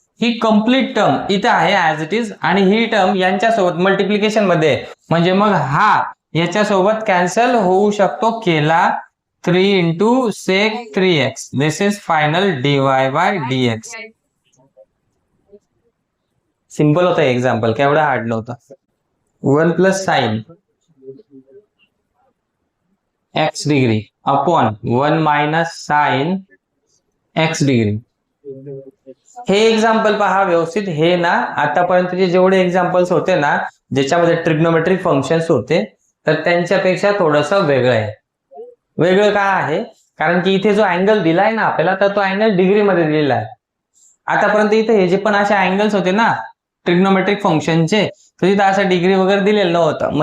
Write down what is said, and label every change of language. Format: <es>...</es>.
<mr>ही complete term इथे आहे as it is, आणि ही टर्म यांच्यासोबत मल्टिप्लिकेशन मध्ये, म्हणजे मग हा याच्यासोबत कॅन्सल होऊ शकतो, केला 3 into sec 3x.</mr> <en>This is final dy by dx.</en> <mr>Simple होता एक्झाम्पल, केवढा हार्ड नव्हता.</mr> <en>1 plus sine x degree upon 1 minus sine x degree.</en> <mr>हे एक्झाम्पल पहा व्यवस्थित. हे ना आतापर्यंतचे जेवढे एक्झाम्पल्स होते ना ज्याच्यामध्ये ट्रिग्नोमेट्रिक फंक्शन्स होते तर त्यांच्यापेक्षा थोडंसं वेगळं आहे. वेगळं काय आहे? कारण की इथे जो अँगल दिलाय ना आपल्याला तर तो अँगल डिग्री मध्ये दिलेला आहे. आतापर्यंत इथे हे जे पण असे अँगल्स होते ना ट्रिग्नोमेट्रिक फंक्शनचे तर तिथं असं डिग्री वगैरे दिलेलं नव्हतं.</mr>